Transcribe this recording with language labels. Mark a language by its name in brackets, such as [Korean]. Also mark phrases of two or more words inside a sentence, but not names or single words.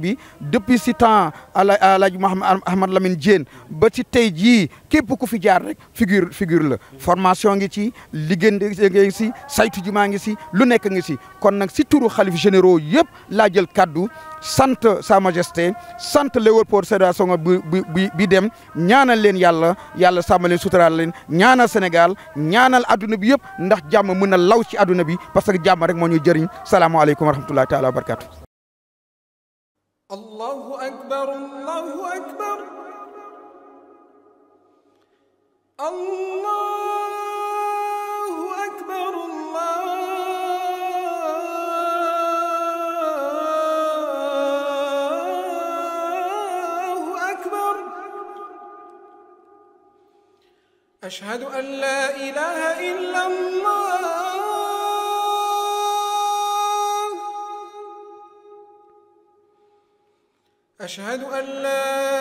[Wolof] bi depuis si temps Alaaji Ahmad Lamine Diène ba ci tey jii képp ku fi jaar rek figure la formation ngi ci liggéey ngi si saytu jumaa ngi si lu nekk ngi si kon nag si turu xalif généraux yëpp laa jël kaddu sant Sa Majesté sant Léopold Sédar Senghor bi dem ñaanal leen yàlla sàmm leen suturaal leen ñaanal Sénégal ñaanal adduna bi yëpp ndax jàmm mën na law ci adduna bi [French] parce que [Wolof] jàmm rek moo ñuy jëriñ [Arabic] السلام عليكم ورحمة الله تعالى وبركاته الله أكبر الله أكبر الله أكبر الله أكبر أشهد أن لا إله إلا الله أشهد أن لا